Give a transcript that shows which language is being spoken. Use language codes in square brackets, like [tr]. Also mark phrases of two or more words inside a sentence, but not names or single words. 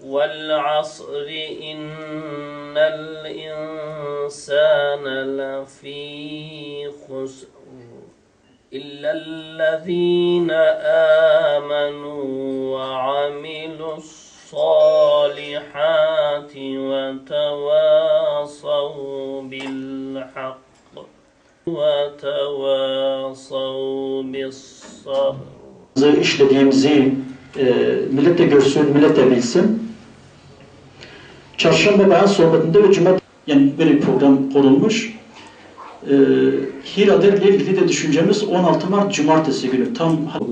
[ar] والعصر إن الإنسان لفي خسر إلا الذين آمنوا وعملوا الصالحات وتواصوا بالحق وتواصوا بالصبر. [tr] İşlediğimizi millet de görsün, millet de bilsin. Çarşamba beyan sohbetinde ve cumartesi yani böyle bir program kurulmuş. Hirader ile ilgili de düşüncemiz 16 Mart Cumartesi günü tam olur.